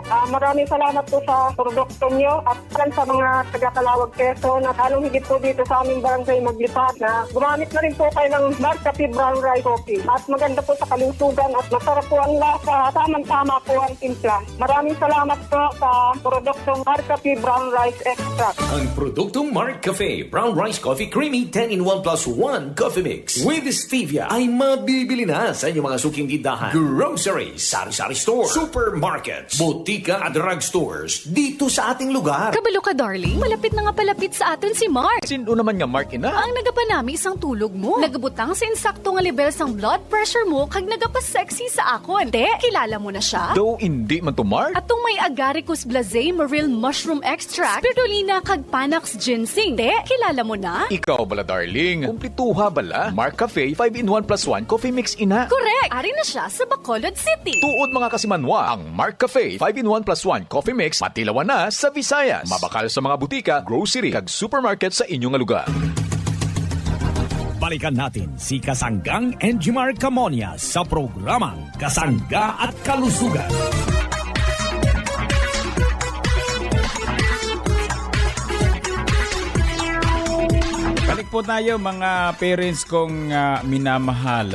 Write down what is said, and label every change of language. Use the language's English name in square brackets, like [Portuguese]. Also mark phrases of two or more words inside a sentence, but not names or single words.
[Filipino] Maraming salamat po sa produkto nyo at sa mga taga-Calawag Quezon at halong higit po dito sa aming barangay Maglipat na gumamit na rin po kayo ng Mark Cafe Brown Rice Coffee. At maganda po sa kalusugan at masarap po ang lasa. Tamang-tama po ang timpla. Maraming salamat po sa produktong Marcafe Brown Rice Extract. Ang produktong Mark Cafe Brown Rice Coffee Creamy 10-in-1 plus 1 Coffee Mix with Stevia ay mabibili na sa inyong mga suking tindahan, groceries, sari-sari store, supermarkets, butika at drugstores dito sa ating lugar. [Hiligaynon] Kabalo ka, darling. Malapit na nga palapit sa aton si Mark. Sino naman nga Mark ina? Ang nagapanami isang tulog mo. Nagabutang sa insakto nga level sang [English] blood pressure [Hiligaynon] mo kag nagapasexy sa akon. Te, kilala mo na siya? Do hindi man to Mark? Atong may agaricus blazei maril mushroom extract, spirulina kag panax ginseng. Te, kilala mo na? Ikaw bala, darling. Kumplituha bala. Mark Cafe 5-in-1 plus 1 Coffee Mix ina. Correct. Ari na siya sa Bacolod City. Tuod mga kasimanwa, ang Mark Cafe 5-in-1 plus 1 Coffee Mix matilawan na sa Visayas. Mabakal sa mga butika, grocery kag supermarket sa inyong lugar. [Filipino] Balikan natin si Kasanggang Enjimar Camonia sa programang Kasangga at Kalusugan. Balik po tayo mga parents kong minamahal.